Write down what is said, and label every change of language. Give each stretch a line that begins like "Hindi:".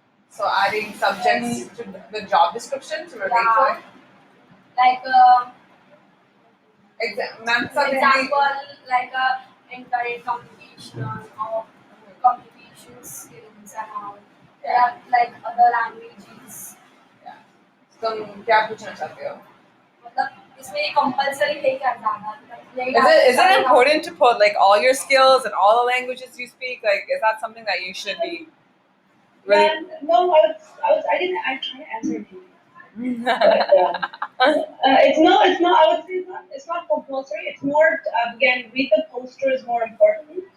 English: So adding subjects to the job description to relate to it. Like Ma'am, for example, like entire communication or communication skills and all. There are like other languages.
Hindi: तुम क्या पूछना चाहते हो? मतलब इसमें compulsory है क्या ज्यादा?
English: Is it important to put like all your skills and all the languages you speak? Like, is that something that you should be? Really? Yeah, no, I'm trying to answer it. But, it's not. I would say it's not compulsory. It's more again, read the poster is more important.